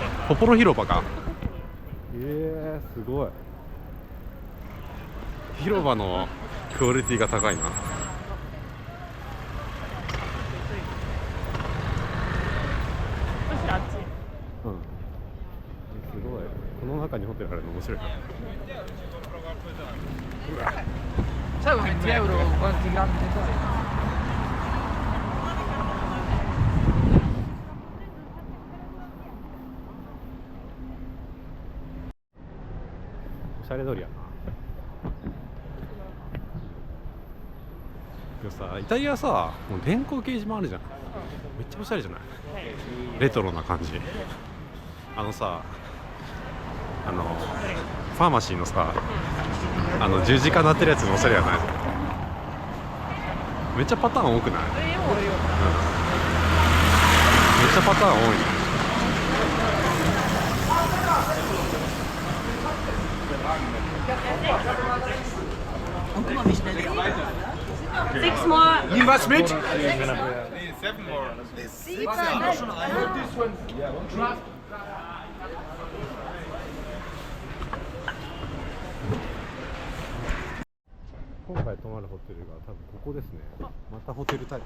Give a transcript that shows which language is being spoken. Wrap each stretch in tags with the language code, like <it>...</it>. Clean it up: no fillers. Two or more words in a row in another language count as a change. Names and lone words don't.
<ja>ポポロ広場か。すごい。広場のクオリティが高いな。そしてあっち。すごい。この中にホテルあるの面白いな。</ja> <it>Sai 20 euro quanti grammi ne sai?</it> <ja>おしゃれ通りやな。でもさ、イタリアさ、もう電光掲示板あるじゃん。めっちゃおしゃれじゃない？レトロな感じ。さ、ファーマシーのさ、十字架なってるやつのおしゃれやない？めっちゃパターン多くない？めっちゃパターン多いね。</ja> <en>Six more.</en> <de>Nimm was mit!</de> <ja>今回泊まるホテルが多分ここですね。またホテルタイプ、</ja>